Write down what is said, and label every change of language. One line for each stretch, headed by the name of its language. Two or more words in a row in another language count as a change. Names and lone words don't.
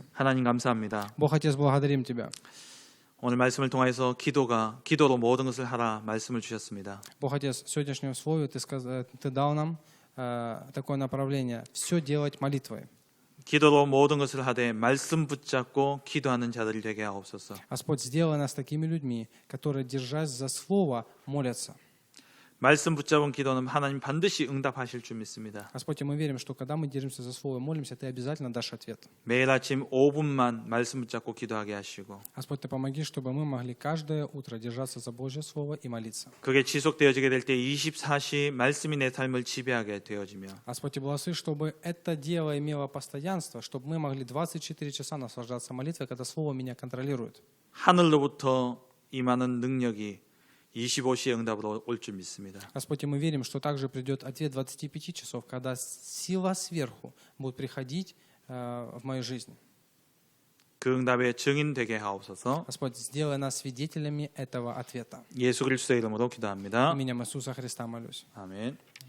Korean: 하나님 감사합니다.
Russian: Бог Отец, благодарим Тебя.
Korean: 오늘 말씀을 통해서 기도로 모든 것을 하라 말씀을 주셨습니다.
Russian: Бог Отец, в сегодняшнем слове Ты дал нам такое направление. Все делать молитвой.
Korean: 기도로 모든 것을 하되 말씀 붙잡고 기도하는 자들이 되게 하옵소서.
Russian: Господь, сделай нас такими людьми, которые, держась за слово, молятся.
Korean: 말씀 붙잡은 기도는 하나님 반드시 응답하실 줄 믿습니다.
Russian: Господь, и мы верим, что когда мы держимся за слово и молимся, Ты обязательно дашь ответ.
Korean: 매일 아침 5분만 말씀 붙잡고 기도하게 하시고
Russian: Господь, Ты помоги, чтобы мы могли каждое утро держаться за Божье Слово и молиться.
Korean: 그게 지속되어지게 될 때 24시 말씀이 내 삶을 지배하게 되어지며
Russian: Господь, и благослови, чтобы это дело имело постоянство, чтобы мы могли 24 часа наслаждаться молитвой, когда Слово меня контролирует.
Korean: 하늘로부터 임하는 능력이 25시의 응답으로 올 줄 믿습니다.
Russian: Господь, и мы верим, что также придет ответ 25 часов, когда сила сверху будет приходить в мою жизнь.
Korean: 그 응답의 증인 되게 하옵소서.
Russian: Господь, сделай нас свидетелями этого ответа.
Korean: 예수 그리스도의 이름으로 기도합니다.
Russian: Именем Иисуса Христа молюсь.
Korean: 아멘.